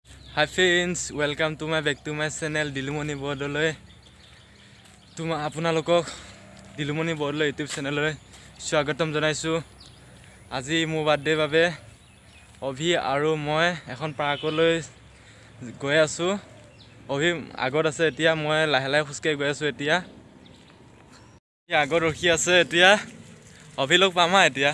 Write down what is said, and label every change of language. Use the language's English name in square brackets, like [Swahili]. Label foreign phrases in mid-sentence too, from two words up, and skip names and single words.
[English] Hi friends, welcome to my back to my channel Dilumoni Bodoloi. [Assamese] Tuma আপোনালোকক Dilumoni Bodoloi [English] YouTube channel [Assamese] লৈ স্বাগতম জনাইছো। আজি মোৰ বাৰ্থডে বাবে অভি আৰু মই এখন পাৰ্কলৈ গৈ আছো। অভি আগত আছে এতিয়া মই লাহে লাহে খুস্কে গৈ আছো এতিয়া। ই আগত ৰখি আছে এতিয়া। অভি লগ পামা এতিয়া।